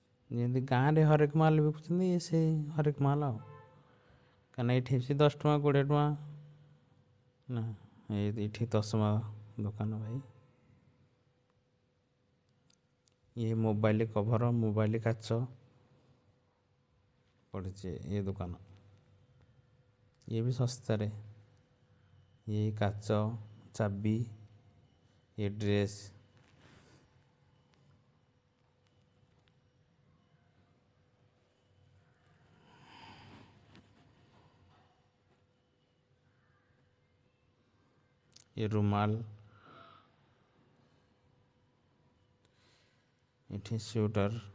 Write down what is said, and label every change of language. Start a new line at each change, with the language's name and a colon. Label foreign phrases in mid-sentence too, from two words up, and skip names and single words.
Odia: ଯେମିତି ଗାଁରେ ହରେକ ମାଲ ବିକୁଛନ୍ତି ସେ ହରେକ ମାଲ ଆଉ କାହିଁକିନା ଏଇଠି ସେ 10 ଟଙ୍କା 20 ଟଙ୍କା ନା ଏଇଠି ତସମା ଦୋକାନ ଭାଇ। ଇଏ ମୋବାଇଲ କଭର ମୋବାଇଲ କାଚ ପଡ଼ିଛି ଏ ଦୋକାନ। ଇଏ ବି ଶସ୍ତାରେ
Hindi: ये काच चाबी ये ड्रेस ये रुमाल ये स्वेटर